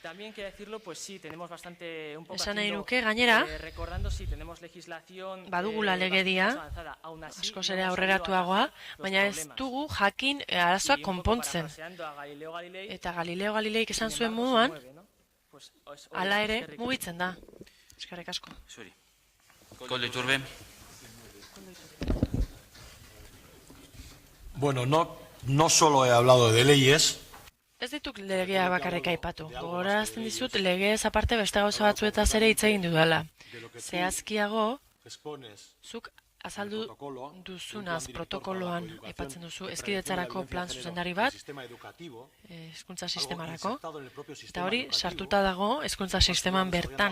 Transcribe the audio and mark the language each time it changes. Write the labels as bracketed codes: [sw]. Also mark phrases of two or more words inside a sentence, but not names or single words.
[eu] Esan nahi nuke, gainera, badugula legedia, askoz ere aurreratuagoa, baina ez dugu jakin arazoak konpontzen. Eta Galileo Galileik esan zuen moduan, hala ere mugitzen da. Eskerrik asko. Koldo Iturbe. [es] Bueno, no solo he hablado de leyes. [eu] Ez dituk legea bakarrik aipatu. Gogorazten dizut legez aparte beste gauza batzuetaz ere hitz egin dudala. Zehazkiago, zuk azaldu duzunaz protokoloan aipatzen duzu hezkidetzarako plan zuzendari bat, hezkuntza sistemarako, eta hori sartuta dago hezkuntza sisteman bertan.